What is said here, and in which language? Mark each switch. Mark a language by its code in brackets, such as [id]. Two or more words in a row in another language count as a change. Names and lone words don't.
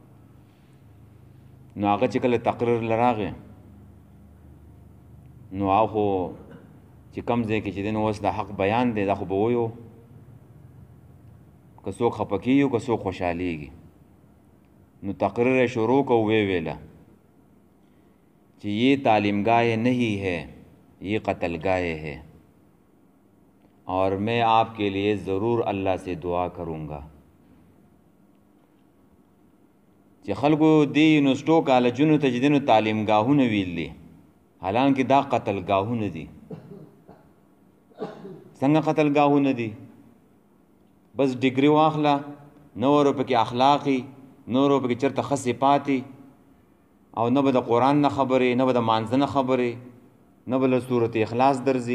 [ps] نو هغه چې کله تقریر له راغی نو هغه خو چې کوم ځای کې چې دی نو اوس د حق بیان دی دا خو به ویو که څوک خفه کېږي که څوک خوشحالېږي. [ur] نو تقریر شروع کو ویله چې یہ تعلیمگاہ نہیں ہے یہ قتل گاہ ہے اور میں آپ کے لیے ضرور اللہ سے دعا کروں گا. [ps] چې خلکو دې یونیورسټو کالجونو ته چې دی نو تعلیمګاهونه ویل دي، حالانکه دا قتلګاهونه دي. څنګه قتلګاهونه دي؟ بس ډیګري واخله، نه ورو پکې اخلاقي، نه ورو پکې چېرته ښه صفاتي، او نه به د قرآن نه خبرې، نه به د مانځه نه خبرې، نه به له صورت اخلاص درځي.